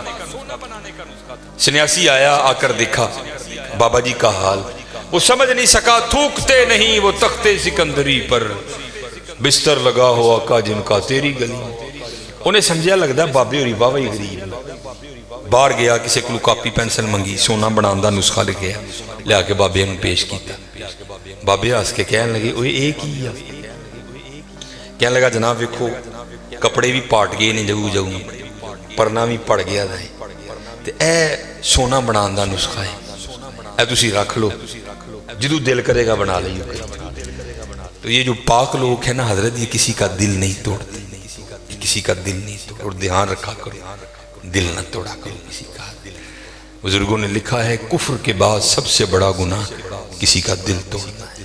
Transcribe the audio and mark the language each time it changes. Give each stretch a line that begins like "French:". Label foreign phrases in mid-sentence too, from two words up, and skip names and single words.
Urdu: سنیاسی آیا، آ کر دیکھا بابا جی کا حال. وہ سمجھ نہیں سکا، تھوکتے نہیں وہ تختے سکندری پر، بستر لگا ہوا آقا جن کا تیری گلی.
Punjabi: انہیں سمجھا لگتا بابے ہوری واہ ہی غریب. باہر گیا، کسی کو کاپی پینسل منگی، سونا بنان دا نسخہ لکھیا، لیا کے بابے نے پیش کیتا. بابے ہس کے کہنے لگے اوے اے کی ہے؟ کہنے لگا جناب ویکھو کپڑے بھی پاٹ گئے نے جگہ جگہ، پرنا بھی پڑ گیا ہے، تے اے سونا بنان دا نسخہ ہے، اے تسی رکھ لو، جدو دل کرے گا بنا لئیو.
Urdu: تو یہ جو پاک لوگ ہیں نا حضرت، یہ کسی کا دل نہیں توڑتے، کسی کا دل نہیں توڑتے. اور دھیان رکھا کرو، دل نہ توڑا کرو کسی کا. بزرگوں نے لکھا ہے کفر کے بعد سب سے بڑا گناہ کسی کا دل توڑنا ہے.